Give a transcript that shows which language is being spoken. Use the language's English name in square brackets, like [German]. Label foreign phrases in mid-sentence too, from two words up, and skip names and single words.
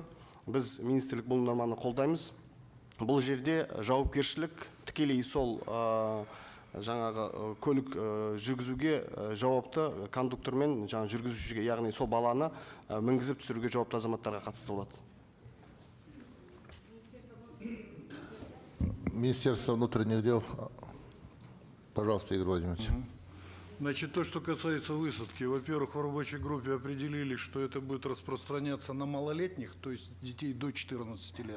[Kazakh] Біз министрлік бұл норманы қолдаймыз. Бұл жерде жауапкершілік тікелей сол жаңағы көлік жүргізуге жауапты кондуктор мен жүргізушіге, яғни сол баланы мінгізіп түсіруге жауапты азаматтарға қатысты болады. [Russian] Министерство внутренних дел. Пожалуйста, Игорь Владимирович. Значит, то, что касается высадки, во-первых, в рабочей группе определили, что это будет распространяться на малолетних, то есть детей до 14 лет.